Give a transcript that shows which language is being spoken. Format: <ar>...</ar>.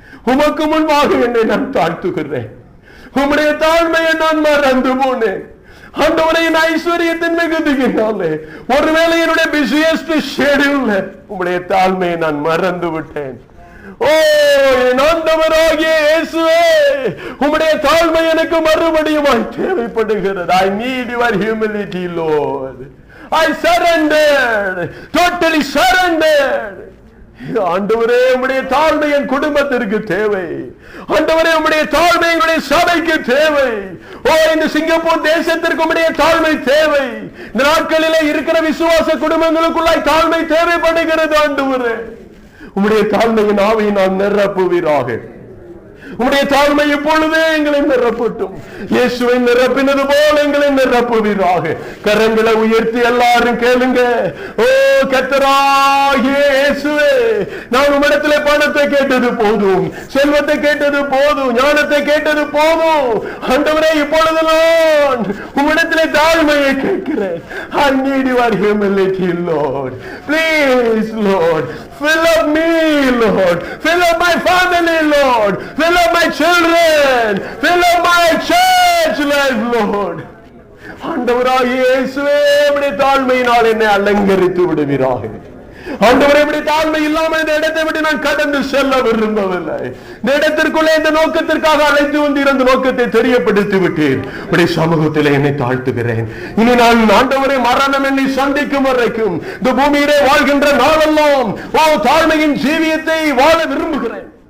<ta>உமக்கு முன்பாக என்னை நான் தாழ்த்துகிறேன். உம்முடைய தாழ்மையை நான் மறந்து போனேன். ஆண்டவரே, என் ஐஸ்வர்யத்தின் மிகுதியினாலே ஒருவேளை என்னுடைய</ta> <en>busiest ஷெட்யூல்ல</en> <ta>உம்முடைய தாழ்மையை நான் மறந்து விட்டேன். ஓ என் ஆண்டவராகிய இயேசுவே, உம்முடைய தாழ்மை எனக்கு மறுபடியும் தேவைப்படுகிறது.</ta> <en>I need your humility, Lord. I surrendered, totally surrendered.</en> <ta>ஆண்டவரே, உம்முடைய தாழ்மை என் குடும்பத்திற்கு தேவை. ஆண்டவரே, உம்முடைய தாழ்மை எங்களுடைய சபைக்கு தேவை. ஓ இந்த சிங்கப்பூர் தேசத்திற்கு உம்முடைய தாழ்மை தேவை. இந்த நாட்களிலே இருக்கிற விசுவாச குடும்பங்களுக்குள்ளாய் தாழ்மை தேவைப்படுகிறது. ஆண்டவரே, உம்முடைய தாழ்மையின் ஆவியை நான் நிரப்புவீராக. உம்முடைய தாழ்மை இப்பொழுதே எங்களை நிரப்பட்டும். இயேசுவை நிரப்பினது போல எங்களை நிரப்புவீராக. கரங்களை உயர்த்தி எல்லாரும் கேளுங்க. ஓ கர்த்தராகிய இயேசுவே, நான் உம்மிடத்திலே பணத்தை கேட்டது போதும், செல்வத்தை கேட்டது போதும், ஞானத்தை கேட்டது போதும். ஆண்டவரே, இப்பொழுது நான் உம்மிடத்திலே தாழ்மையை கேட்கிறேன்.</ta> <en>I need your humility, Lord. Please, Lord, fill up me, Lord. Fill up my family, Lord. Fill up my children. Fill up my church life, Lord.</en> <ta>ஆண்டவராகிய இயேசுவே, உம்முடைய தாழ்மையினால் என்னை அலங்கரித்து விடுவீராக. ஆண்டவரே, இப்படி தாழ்மை இல்லாமல் இந்த இடத்தை விட்டு நான் கடந்து செல்ல விரும்பவில்லை. இந்த இடத்திற்குள்ளே இந்த நோக்கத்திற்காக அழைத்து வந்து இருந்த நோக்கத்தை தெரியப்படுத்தி விட்டேன். இப்படி சமூகத்திலே என்னை தாழ்த்துகிறேன். இனி நான் ஆண்டவரே மரணம் என்னை சந்திக்கும் வரைக்கும் இந்த பூமியிலே வாழ்கின்ற நாளெல்லாம் தாழ்மையின் ஜீவியத்தை வாழ விரும்புகிறேன்.</ta>